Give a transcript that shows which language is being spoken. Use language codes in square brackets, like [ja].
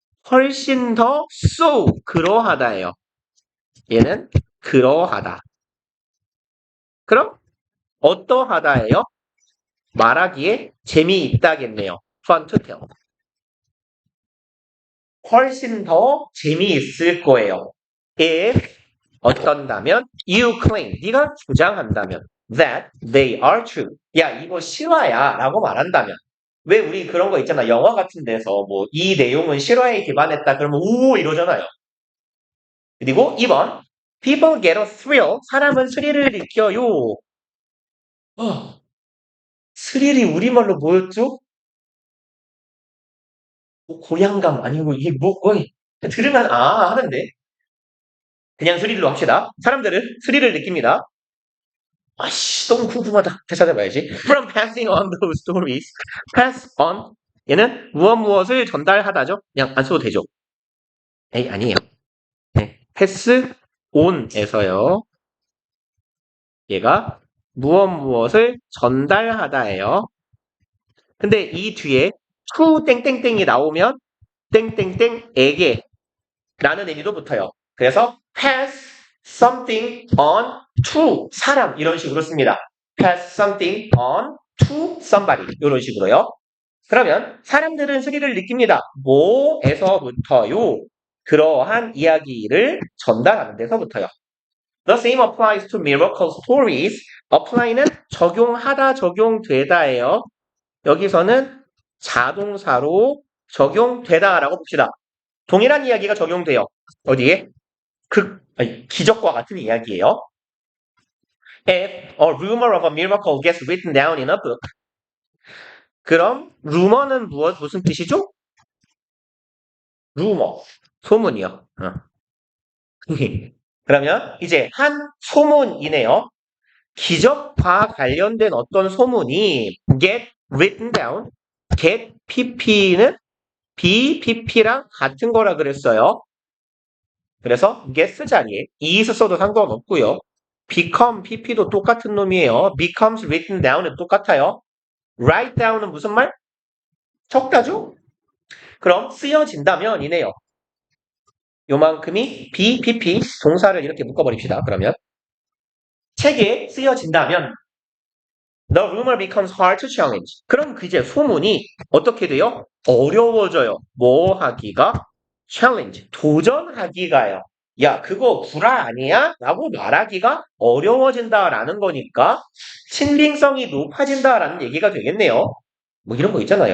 [ko] 훨씬 더 so, 그러하다예요. 얘는 그러하다. 그럼 어떠하다예요? 말하기에 재미있다겠네요. [en] fun to tell. [ko] 훨씬 더 재미있을 거예요. [en] if [ko] 어떤다면 [en] you claim [ko] 네가 주장한다면 [en] that they are true. [ko] 야 이거 실화야 라고 말한다면 왜 우리 그런 거 있잖아. 영화 같은 데서 뭐 이 내용은 실화에 기반했다 그러면 오 이러잖아요. 그리고 2번 [en] people get a thrill. [ko] 사람은 스릴을 느껴요. 스릴이 우리말로 뭐였죠? 뭐 고향감 아니고 이게 들으면 하는데 그냥 스릴로 합시다. 사람들은 스릴을 느낍니다. 아씨 너무 궁금하다. 다시 찾아봐야지. [en] From passing on those stories. [ko] pass on 얘는 무엇을 전달하다죠. 그냥 안 써도 되죠. 에이 아니에요. 네. pass on에서요. 얘가 무엇을 전달하다예요. 근데 이 뒤에 to 땡땡땡이 나오면 땡땡땡에게 라는 의미도 붙어요. 그래서 [en] pass something on to [ko] 사람 이런 식으로 씁니다. [en] pass something on to somebody [ko] 이런 식으로요. 그러면 사람들은 스릴을 느낍니다. 뭐에서부터요? 그러한 이야기를 전달하는 데서부터요. [en] The same applies to miracle stories. [ko] apply는 적용하다, 적용되다예요. 여기서는 자동사로 적용되다라고 봅시다. 동일한 이야기가 적용돼요. 어디에? 기적과 같은 이야기예요. [en] If a rumor of a miracle gets written down in a book. [ko] 그럼 루머는 무슨 뜻이죠? 루머, 소문이요. 그러면 이제 한 소문이네요. 기적과 관련된 어떤 소문이 get written down, get pp는 bpp랑 같은 거라 그랬어요. 그래서 get 자리에 is 써도 상관없고요. become pp도 똑같은 놈이에요. becomes written down은 똑같아요. write down은 무슨 말? 적다죠? 그럼 쓰여진다면 이네요. 요만큼이 bpp 동사를 이렇게 묶어버립시다. 그러면 책에 쓰여진다면 [en] the rumor becomes hard to challenge. [ko] 그럼 그 이제 소문이 어떻게 돼요? 어려워져요. 뭐 하기가? challenge. 도전하기가요. 야, 그거 구라 아니야? 라고 말하기가 어려워진다라는 거니까 신빙성이 높아진다라는 얘기가 되겠네요. 뭐 이런 거 있잖아요.